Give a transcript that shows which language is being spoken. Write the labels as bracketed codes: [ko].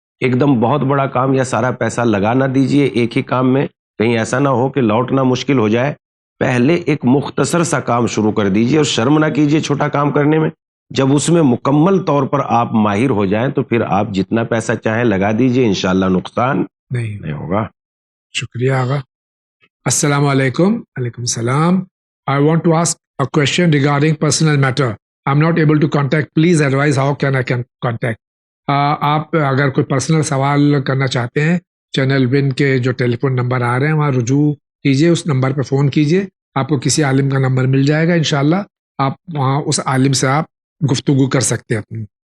[ur] ایک دم بہت بڑا کام یا سارا پیسہ لگا نہ دیجئے ایک ہی کام میں، کہیں ایسا نہ ہو کہ لوٹنا مشکل ہو جائے. پہلے ایک مختصر سا کام شروع کر دیجئے اور شرم نہ کیجئے چھوٹا کام کرنے میں. جب اس میں مکمل طور پر آپ ماہر ہو جائیں تو پھر آپ جتنا پیسہ چاہیں لگا دیجئے، انشاءاللہ نقصان نہیں ہوگا. شکریہ آغا. السلام علیکم. وعلیکم السلام. [en] I want to ask a question regarding personal matter. I'm not able to contact. Please advise how can I contact. [ur] آپ اگر کوئی پرسنل سوال کرنا چاہتے ہیں، چینل ون کے جو ٹیلی فون نمبر آ رہے ہیں وہاں رجوع کیجئے، اس نمبر پہ فون کیجئے، آپ کو کسی عالم کا نمبر مل جائے گا، انشاءاللہ آپ وہاں اس عالم سے آپ گفتگو کر سکتے ہیں اپنی.